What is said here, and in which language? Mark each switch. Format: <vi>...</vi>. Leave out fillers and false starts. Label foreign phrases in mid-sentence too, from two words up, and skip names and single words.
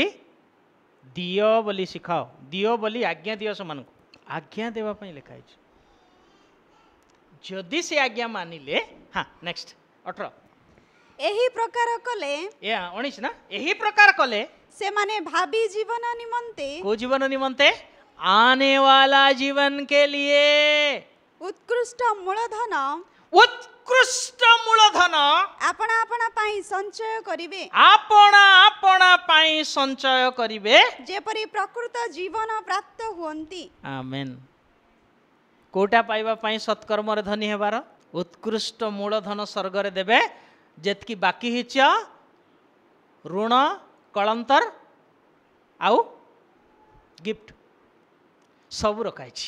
<or>ଦିଅ ବୋଲି ଶିଖାଅ, ଦିଅ ବୋଲି ଆଜ୍ଞା ଦିଅ ସେମାନଙ୍କୁ। ଆଜ୍ଞା ଦେବା ପାଇଁ ଲେଖା ହେଇଛି। ଯଦି ସେ ଆଜ୍ଞା ମାନିଲେ, ହଁ ନେକ୍ସଟ 18, ଏହି ପ୍ରକାର କଲେ 19 ନା, ଏହି ପ୍ରକାର କଲେ ସେମାନେ ଭାବି ଜୀବନ ନିମନ୍ତେ, କୋଉ ଜୀବନ ନିମନ୍ତେ?</or> <hi>आने वाला जीवन के लिए</hi> <or>ଉତ୍କୃଷ୍ଟ ମୂଳଧନ ଆପଣା ପାଇଁ ସଞ୍ଚୟ କରିବେ। ଆପଣା ପାଇଁ ସଞ୍ଚୟ କରିବେ, ଯେପରି ପ୍ରକୃତ ଜୀବନ ପ୍ରାପ୍ତ ହୁଅନ୍ତି। ଆମେନ୍। କୋଉଟା ପାଇବା ପାଇଁ ସତ୍କର୍ମରେ ଧନୀ ହେବାର? ଉତ୍କୃଷ୍ଟ ମୂଳଧନ ସ୍ୱର୍ଗରେ ଦେବେ। ଯେତିକି ବାକି ହେଇଛ ଋଣ, କଳନ୍ତର ଆଉ ଗିଫ୍ଟ ସବୁ ରଖାଇଛି।</or>